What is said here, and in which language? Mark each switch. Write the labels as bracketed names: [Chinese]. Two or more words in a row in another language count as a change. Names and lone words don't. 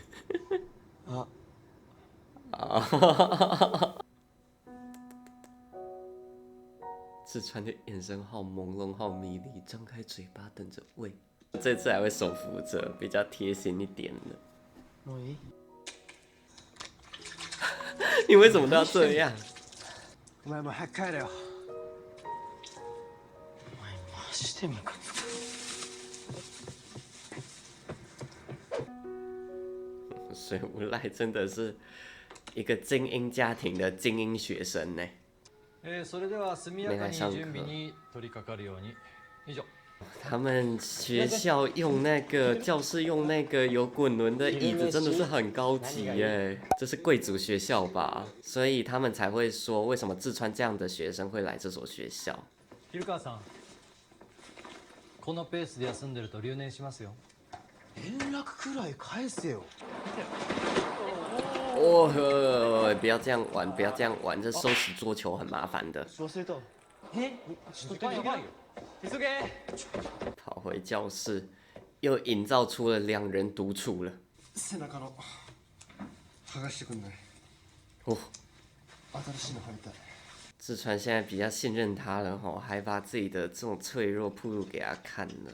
[Chinese] 志川的眼神好朦胧，好迷离，张开嘴巴等着喂。这次还会手扶着，比较贴心一点的。你为什么都要这样？ [Japanese] お前も早く帰れよ。お前マジでムカつく。 [Chinese] 水无赖真的是一个精英家庭的精英学生呢。 [Japanese] それでは速やかに準備に取り掛かるように。以上。 [Chinese] 他们学校用那个教室用那个有滚轮的椅子，真的是很高级耶！这是贵族学校吧？所以他们才会说，为什么志川这样的学生会来这所学校。 [Japanese] 蛭川さん、このペースで休んでると留年しますよ。連絡くらい返せよ。 [Chinese] 哦，不要这样玩，不要这样玩，这收拾桌球很麻烦的。跑回教室，又营造出了2人独处了。哦，志川现在比较信任他了吼，还把自己的这种脆弱暴露给他看了。